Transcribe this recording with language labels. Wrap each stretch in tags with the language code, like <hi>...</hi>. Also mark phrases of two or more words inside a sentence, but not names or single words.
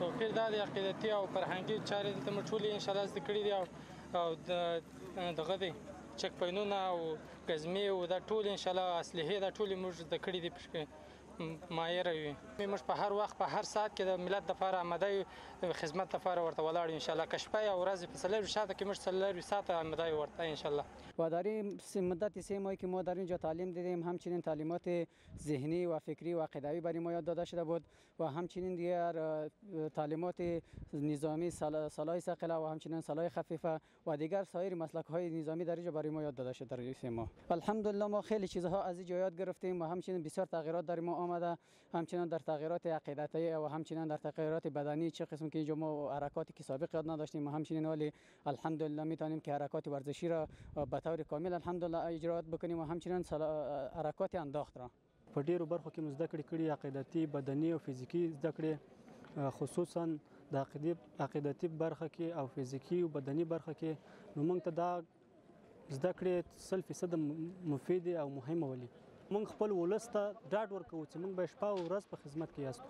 <ps>توپیر دا دی عقیدتي او فرهنګي چارې دلته موږ ټولې انشاءالله زده کړي دي او دغه دی چک پاینونه او ګزمې او دا ټول انشاءالله اصلحې دا ټولې موږ زده کړي دي پکې مایره وي. موږ په هر وخت په هر ساعت کې د ملت دپاره آماده یو، خدمت دپاره ورته ولاړ یو انشاءالله. که شپه یا ورځ په 40 ساعته کې موږ 40 ساعته آماده یو ورته انشاءالله.</ps> <fa>و در این مدت 3 ماهی که ما در اینجا تعلیم دیدیم همچنین تعلیمات ذهنی و فکری و عقیدوی برای ما یاد داده شده بود و همچنین دیگر تعلیمات نظامی سلاح ثقیله و همچنین سلاح خفیفه و دیگر سایر مسلک های نظامی در اینجا برای ما یاد داده شده در این 3 ماه. الحمدلله ما خیلی چیزها از اینجا یاد گرفتیم و همچنین بسیار تغییرات در ما آمده، همچنین در تغییرات عقیدتی و همچنین در تغییرات بدنی، چه قسم که اینجا ما حرکاتی که سابق یاد نداشتیم و همچنین ولی الحمدلله میتونیم که حرکات ورزشی را به طور کامل الحمدلله اجرات بکنیم و همچنین حرکات انداخت را.</fa> <ps>په ډیرو برخو کې زده کړې کړي، عقیدتي، بدني او فزیکي زده کړې، خصوصا د عقیدتي برخه کې او فزیکي او بدني برخه کې. نو موږ ته دا زده کړې 100% مفید او مهمه ولي. موږ خپل ولس ته ډاډ ورکوو چې موږ به شپه او ورځ په خدمت کې یاستو.</ps>